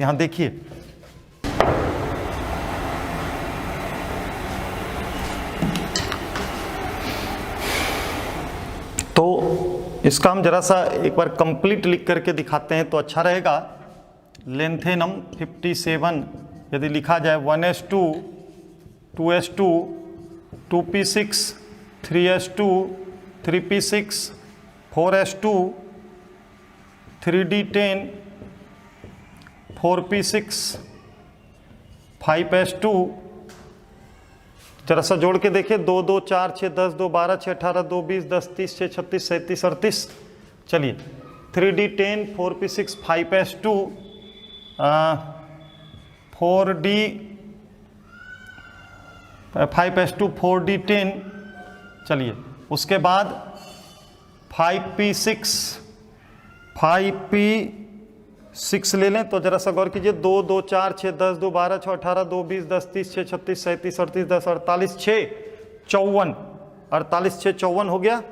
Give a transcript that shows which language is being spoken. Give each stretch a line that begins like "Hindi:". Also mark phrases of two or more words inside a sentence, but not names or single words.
Hindi: यहाँ देखिए तो इसका हम जरा सा एक बार कंप्लीट लिख करके दिखाते हैं तो अच्छा रहेगा। लेंथेनम 57 यदि लिखा जाए 1s2, 2s2, 2p6, 3s2, 3p6, 4s2, 3d10, 4p6, 5s2, जरा सा जोड़ के देखिए 2, 2, 4, 6, 10, 2, 12, 6, 18, 2, 20, 10, 30, 6, 36, 37, 38। चलिए 3d10, 4p6, 5s2, 4d 5s2, 4d10। चलिए उसके बाद 5p6, 5p6 ले लें तो जरा सा गौर कीजिए 2, 2, 4, 6, 10, 2, 12, 6, 18, 2, 20, 10, 30, 6, 36, 37, 38, 10, 48, 6, 54, 48, 6, 54 हो गया।